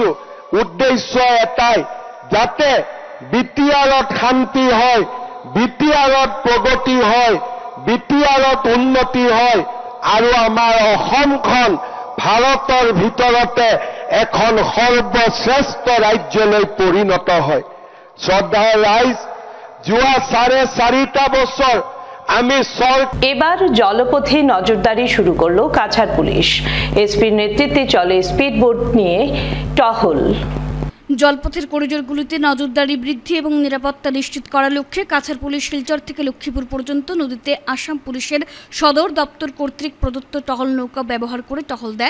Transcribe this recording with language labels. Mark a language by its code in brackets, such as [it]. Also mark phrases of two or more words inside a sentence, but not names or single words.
[as] উদ্দেশ্য এটাই, যাতে বিটিআৰত শান্তি হয়, বিটিআৰত প্ৰগতি হয়, বিটিআৰত উন্নতি হয়, আৰু আমাৰ অসমখন ভাৰতৰ ভিতৰতে এখন সৰ্বশ্ৰেষ্ঠ ৰাজ্যলৈ পৰিণত হয়। শ্ৰদ্ধাৰ ৰাইজ, যোৱা 4.5 বছৰ আমি [bn] এবার জলপথে নজরদারি শুরু করলো কাছাড় পুলিশ। এসপির নেতৃত্বে চলে স্পিডবোট নিয়ে টহল। জলপথের করিডোরগুলিতে নজরদারি বৃদ্ধি এবং নিরাপত্তা নিশ্চিত করার লক্ষ্যে কাছাড় পুলিশ শিলচর থেকে লক্ষ্মীপুর পর্যন্ত নদীতে আসাম পুলিশের সদর দপ্তর কর্তৃক প্রদত্ত টহল নৌকা ব্যবহার করে টহল দেয়।